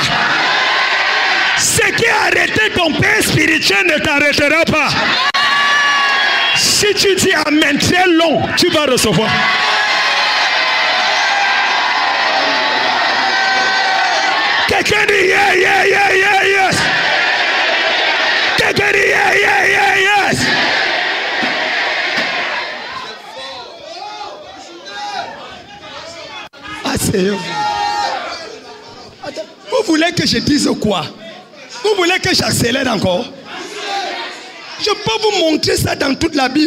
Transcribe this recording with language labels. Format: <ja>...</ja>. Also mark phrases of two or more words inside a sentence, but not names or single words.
<fr>Ce qui a arrêté ton père spirituel ne t'arrêtera pas. Si tu dis amen très long, tu vas recevoir. Quelqu'un dit</fr> <en>yeah, yeah, yeah, yeah, yes.</en> <fr>Quelqu'un dit</fr> <en>yeah, yeah, yeah, yes.</en> <fr>Vous voulez que je dise quoi? Vous voulez que j'accélère encore? Je peux vous montrer ça dans toute la Bible.</fr>